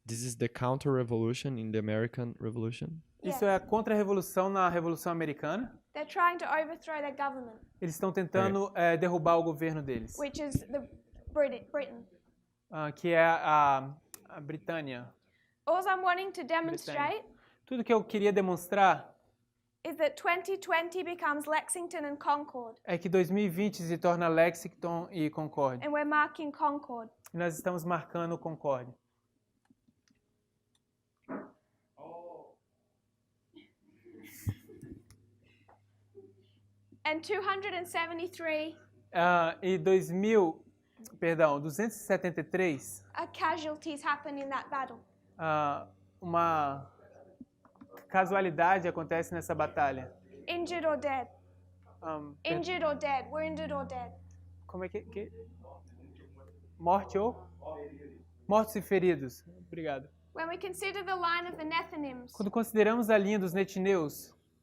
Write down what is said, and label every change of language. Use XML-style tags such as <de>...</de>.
<en>this is the counter-revolution in the American Revolution.</en> <pt>isso é a contra-revolução na Revolução Americana.</pt> <en>They're trying to overthrow their government,</en> <pt>Eles estão tentando derrubar o governo deles,</pt> <en>which is the Britain.</en> <pt>que é a Britânia.</pt> <en>All I'm wanting to demonstrate</en> <pt>Tudo que eu queria demonstrar</pt> <en>is that 2020 becomes Lexington and Concord,</en> <pt>é que 2020 se torna Lexington e Concord.</pt> <en>and we're marking Concord.</en> <pt>E nós estamos marcando Concord.</pt> <en>And 273</en> <pt>E 273,</pt> <en>casualties happen in that battle.</en> <pt>uma casualidade acontece nessa batalha.</pt> <en>Injured or dead. Injured or dead. Wounded or dead.</en> <pt>Como é que... Mortos e feridos. Obrigado.</pt> <en>When we consider the line of the Nethinims,</en> <pt>Quando consideramos a linha dos netineus,</pt>